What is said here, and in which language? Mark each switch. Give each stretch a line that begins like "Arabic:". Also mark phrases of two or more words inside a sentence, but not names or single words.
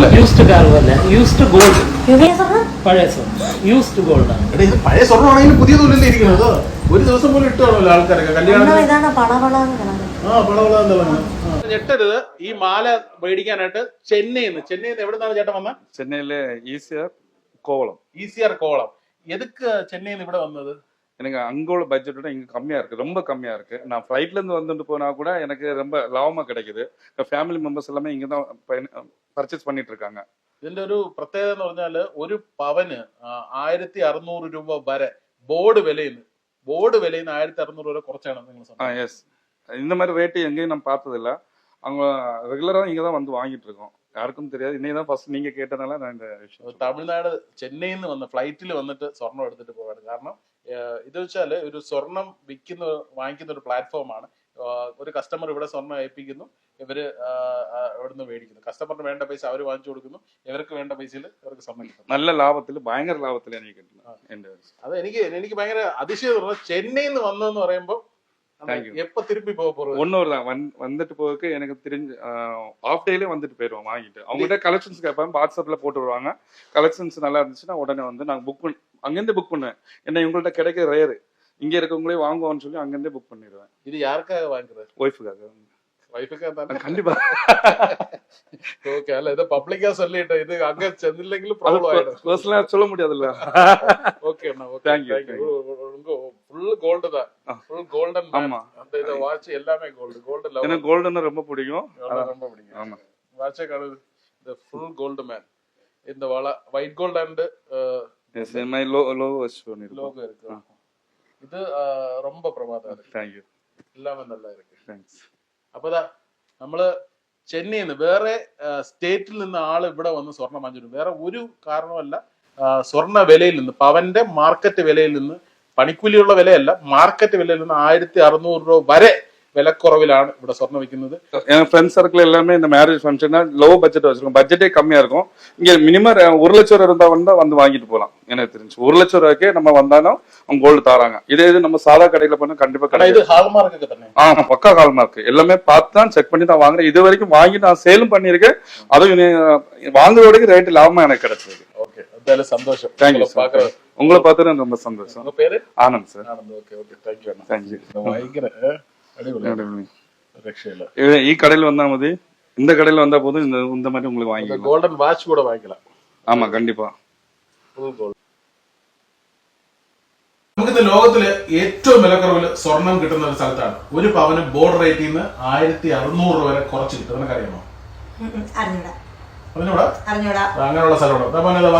English: used car
Malayalam: പോലെ
English: used gold,
Malayalam: പഴയ സ്വർണ്ണം,
English: used gold
Malayalam: ആണ്. ഇത് പഴയ സ്വർണ്ണമാണെങ്കിൽ പുതിയതല്ലേ ഇരിക്കുന്നത്? ഒരു ദിവസം പോലും ഇട്ടാണല്ലോ ആൾക്കാരൊക്കെ കല്യാണം. ഞെട്ടരുത്. ഈ മാല മേടിക്കാനായിട്ട് ചെന്നൈന്ന് എവിടെ നിന്നാണ് ചേട്ടൻ വന്നത്? ചെന്നൈയിലെ ഈസിആർ കോവളം.
Tamil: எதுக்கு சென்னையில ഇവിടെ வந்தது? எனக்கு அங்க உள்ள பட்ஜெட்டோட இங்க கம்மியா இருக்கு, ரொம்ப கம்மியா இருக்கு. நான் ஃபிளைட்ல இருந்து வந்துட்டு போனா கூட எனக்கு ரொம்ப லாபமா கிடைக்குது.
English: family members
Tamil: எல்லாமே இங்க தான் பர்ச்சேஸ் பண்ணிட்டு இருக்காங்க.
Malayalam: ഇതിന്റെ ഒരു പ്രത്യേകത എന്ന് പറഞ്ഞാല് ഒരു പവന് 1600 രൂപ വരെ ബോർഡ് വിലയിൽ 1600 വരെ കുറച്ചാണ് നിങ്ങൾ.
Tamil: எஸ், இந்த மாதிரி ரேட்டு எங்கேயும் நான் பார்த்ததில்ல. அவங்க ரெகுலரா இங்க தான் வந்து வாங்கிட்டு இருக்கோம். யாருக்கும் தெரியாது. இன்னைக்கு தான் ஃபர்ஸ்ட் நீங்க கேட்டனால நான் இந்த விஷயம்.
Malayalam: തമിഴ്നാട് ചെന്നൈയിൽ നിന്ന് വന്ന ഫ്ലൈറ്റിൽ വന്നിട്ട് സ്വർണം എടുത്തിട്ട് പോവാണ്. കാരണം ഇത് വെച്ചാല് ഒരു സ്വർണം വാങ്ങിക്കുന്ന ഒരു പ്ലാറ്റ്ഫോമാണ്. ഒരു കസ്റ്റമർ ഇവിടെ സ്വർണം ഏൽപ്പിക്കുന്നു, ഇവര് ഇവിടുന്ന് മേടിക്കുന്നു. കസ്റ്റമറിന് വേണ്ട പൈസ അവർ വാങ്ങിച്ചു കൊടുക്കുന്നു, ഇവർക്ക് വേണ്ട പൈസയിൽ ഇവർക്ക് സ്വർണം കിട്ടും. നല്ല ലാഭത്തിൽ, ഭയങ്കര ലാഭത്തിൽ എനിക്ക് കിട്ടുന്നത്. അത് എനിക്ക് ഭയങ്കര അതിശയം. ചെന്നൈയിൽ നിന്ന് വന്നതെന്ന് പറയുമ്പോൾ
Tamil: எப்ப திருப்பி போக போறோம்? ஒன்னொரு தான் வந்துட்டு போறதுக்கு எனக்கு தெரிஞ்சு ஆஃப் டேலே வந்துட்டு போயிடுவோம் வாங்கிட்டு. அவங்ககிட்ட கலெக்ஷன்ஸ் கேட்பாங்க, வாட்ஸ்அப்ல போட்டு வருவாங்க. கலெக்ஷன்ஸ் நல்லா இருந்துச்சுன்னா உடனே வந்து நாங்க அங்கிருந்து புக் பண்ணுவேன். ஏன்னா இவங்கள்ட்ட கிடைக்க ரேரு, இங்க இருக்கவங்களே வாங்குவோம்னு சொல்லி அங்கிருந்தே புக் பண்ணிடுவேன். இது யாருக்காக வாங்குறது? ஒய்ஃபுக்காக. கண்டிப்பா. ஓகே, அல்ல இத பப்ளிக்கா சொல்லிட்டேன். இது அங்க சென்னிല്ലെങ്കിലും ப்ராப்ளம் ஆயிடும். பர்சனலா சொல்ல முடியாதுல்ல. ஓகே அண்ணா, ஓகே.
English: Thank you. full gold
Tamil: தான்,
English: full golden.
Tamil: ஆமா, அந்த இத வாட்ச் எல்லாமே
English: gold love.
Tamil: எனக்கு கோல்ட்னா ரொம்ப பிடிக்கும். ரொம்ப பிடிக்கும். ஆமா, வாட்சே காணு. இந்த
English: full gold man.
Tamil: இந்த
English: white gold and yes my logo
Tamil: இருக்கு. இது ரொம்ப பிரமாதமா இருக்கு.
English: Thank you.
Tamil: எல்லாமே நல்லா இருக்கு. Thanks.
Malayalam: അപ്പതാ നമ്മള് ചെന്നൈയിൽ നിന്ന് വേറെ സ്റ്റേറ്റിൽ നിന്ന് ആള് ഇവിടെ വന്ന് സ്വർണം വാങ്ങിച്ചിട്ടുണ്ട്. വേറെ ഒരു കാരണമല്ല, സ്വർണ്ണ വിലയിൽ നിന്ന്, പവന്റെ മാർക്കറ്റ് വിലയിൽ നിന്ന്, പണിക്കൂലിയുള്ള വിലയല്ല, മാർക്കറ്റ് വിലയിൽ നിന്ന് 1600 രൂപ വരെ விலக்குறவிലാണ് ഇവിടെ സ്വർണ്ണം വിൽക്കുന്നത്.
Tamil: என்
English: friends circle
Tamil: எல்லாமே இந்த மேரேஜ் ஃபங்க்ஷன்னா
English: low budget
Tamil: வச்சிருக்கோம். பட்ஜெட்டே கம்மியா இருக்கும். இங்க மினிமம் 1 லட்சம் இருந்தா வந்து வாங்கிட்டு போகலாம். எனக்கு தெரிஞ்சு 1 லட்சம் ரூபாய்க்கே நம்ம வந்தாலும் அவங்க கோல்டு தாராங்க. இதே இது நம்ம சாதா கடையில பண்ணா கண்டிப்பா கிடையாது. இது ஹால்மார்க்கு தானே? பக்கா ஹால்மார்க். எல்லாமே பார்த்து தான் செக் பண்ணி தான் வாங்குறேன். இது வரைக்கும் வாங்கி நான் சேலும் பண்ணியிருக்கேன். அதுவும் வாங்குறதுக்கு ரேட் லாபமா எனக்கு கிடைச்சது. ஓகே, அதால சந்தோஷம். தேங்க்யூ. உங்களை பார்த்தது ரொம்ப சந்தோஷம். உங்க பேரு? ஆனந்த் சார். ஆனந்த். ஓகே ஓகே, தேங்க்யூ அண்ணா. தேங்க்யூ.
Malayalam: ഭയങ്കര ഈ കടയിൽ വന്നാ മതി.
Tamil: இந்த கடையில வந்தா போதும். இந்த மாதிரி உங்களுக்கு வாங்கிக்கலாம். கோல்டன் வாட்ச் கூட வாங்கிக்கலாம். ஆமா, கண்டிப்பா.
English: full gold.
Malayalam: നമുക്ക് ലോകത്തില് ഏറ്റവും വിലക്കുറവിൽ സ്വർണം കിട്ടുന്ന ഒരു സ്ഥലത്താണ്. ഒരു പവന് ബോർഡ് റേറ്റിൽ നിന്ന് 1600 വരെ കുറച്ച് കിട്ടും. നിനക്ക് അറിയാമോ? അങ്ങനെയുള്ള സ്ഥലമുണ്ടോ?